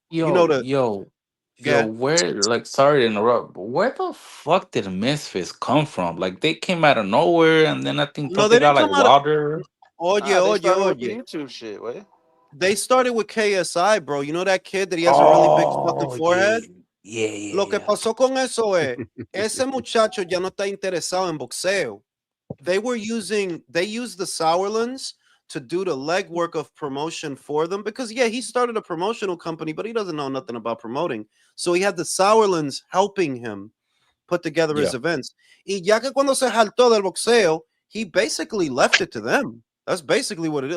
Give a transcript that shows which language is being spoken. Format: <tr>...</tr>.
<en>Yo, where? Like, sorry to interrupt, but where the fuck did Misfits come from? Like, they came out of nowhere, and then I think they they got like come out Wilder. YouTube shit, way. They started with KSI, bro. You know that kid that he has a really big fucking forehead? Yeah.</en> <es>Lo que pasó con eso es, ese muchacho ya no está interesado en boxeo.</es> <en>They used the Sauerlands to do the legwork of promotion for them because he started a promotional company, but he doesn't know nothing about promoting. So he had the Sauerlands helping him put together his events.</en> <es>Y ya que cuando se hartó del boxeo,</es> <en>he basically left it to them. That's basically what it is.</en>